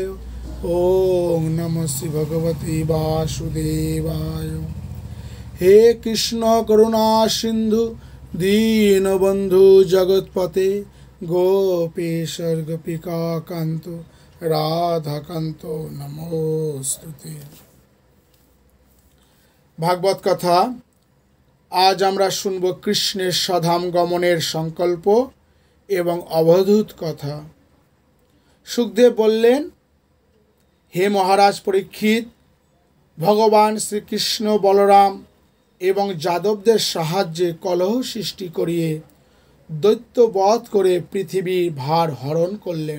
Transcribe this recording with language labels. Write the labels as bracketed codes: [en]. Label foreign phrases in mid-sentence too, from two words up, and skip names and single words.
[sa] ओम नमः श्री भगवते वासुदेवाय। हे कृष्ण करुणा सिंधु दीनबंधु जगतपते गोपेश्वर गोपिका कांतो राधा कांतो नमोस्तुते। [bn] ভাগবত কথা আজ আমরা শুনব কৃষ্ণের স্বধাম গমনের সংকল্প এবং অবধূত কথা। সুখদেব বললেন, হে মহারাজ পরীক্ষিত, ভগবান শ্রীকৃষ্ণ বলরাম এবং যাদবদের সাহায্যে কলহ সৃষ্টি করিয়ে দৈত্যবধ করে পৃথিবীর ভার হরণ করলেন।